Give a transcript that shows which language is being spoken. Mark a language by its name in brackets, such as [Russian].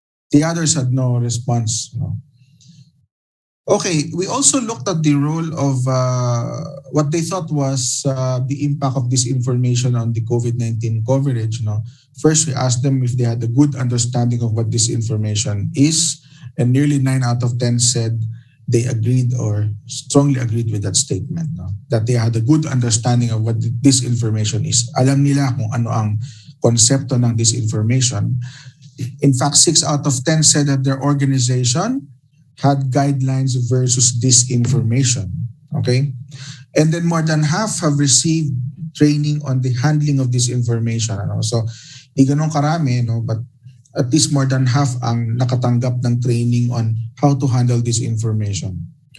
[English] The others had no response, no? Okay, we also looked at the role of what they thought was the impact of this information on the COVID-19 coverage. No? First, we asked them if they had a good understanding of what this information is, and nearly 9 out of 10 said they agreed or strongly agreed with that statement, no? That they had a good understanding of what this information is. [Filipino] Alam nila kung ano ang konsepto ng [English] this information. In fact, 6 out of 10 said that their organization had guidelines versus disinformation, okay? And then more than half have received training on the handling of this information. Ano? So, [Filipino] di ganun karami, [English] no? But at least more than half [Filipino] ang nakatanggap ng [English] training on how to handle this information.